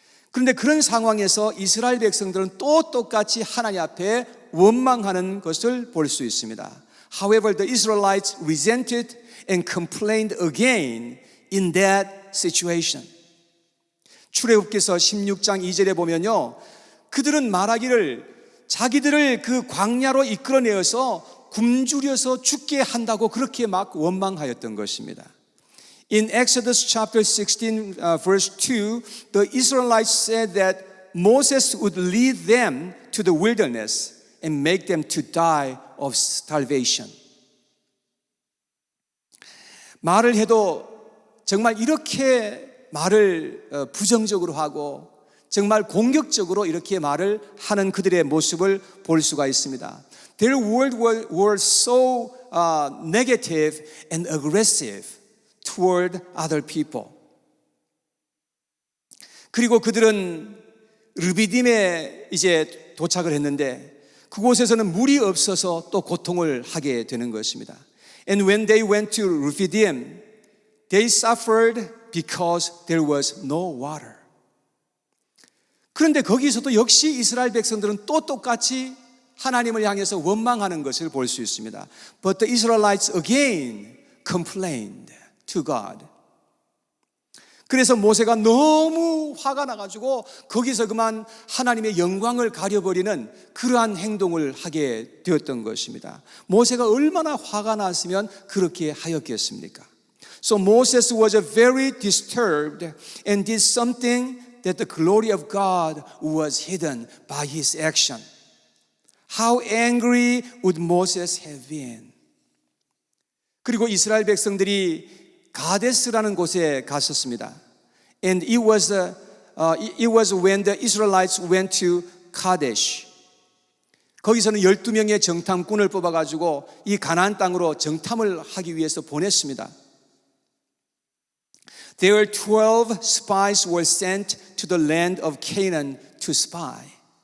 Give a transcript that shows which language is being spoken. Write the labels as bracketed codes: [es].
[ko] 그런데 그런 상황에서 이스라엘 백성들은 또 똑같이 하나님 앞에 원망하는 것을 볼 수 있습니다. [en] However, the Israelites resented and complained again in that situation. [ko] 출애굽기서 16장 2절에 보면요, 그들은 말하기를 자기들을 그 광야로 이끌어내어서 굶주려서 죽게 한다고 그렇게 막 원망하였던 것입니다. [en] In Exodus chapter 16 verse 2, the Israelites said that Moses would lead them to the wilderness and make them to die of starvation. [ko] 말을 해도 정말 이렇게 말을 부정적으로 하고 정말 공격적으로 이렇게 말을 하는 그들의 모습을 볼 수가 있습니다. [en] Their words were so negative and aggressive toward other people. [ko] 그리고 그들은 르비딤에 이제 도착을 했는데 그곳에서는 물이 없어서 또 고통을 하게 되는 것입니다. [en] And when they went to Rephidim, they suffered because there was no water. [ko] 그런데 거기서도 역시 이스라엘 백성들은 또 똑같이 하나님을 향해서 원망하는 것을 볼 수 있습니다. [en] But the Israelites again complained to God. [ko] 그래서 모세가 너무 화가 나가지고 거기서 그만 하나님의 영광을 가려버리는 그러한 행동을 하게 되었던 것입니다. 모세가 얼마나 화가 났으면 그렇게 하였겠습니까? [en] So Moses was very disturbed and did something that the glory of God was hidden by his action. How angry would Moses have been? [ko] 그리고 이스라엘 백성들이 가데스라는 곳에 갔었습니다. [en] And it was when the Israelites went to Kadesh. [ko] 거기서는 12명의 정탐꾼을 뽑아가지고 이 가나안 땅으로 정탐을 하기 위해서 보냈습니다. [en] There 12 spies were sent to the land of Canaan to spy.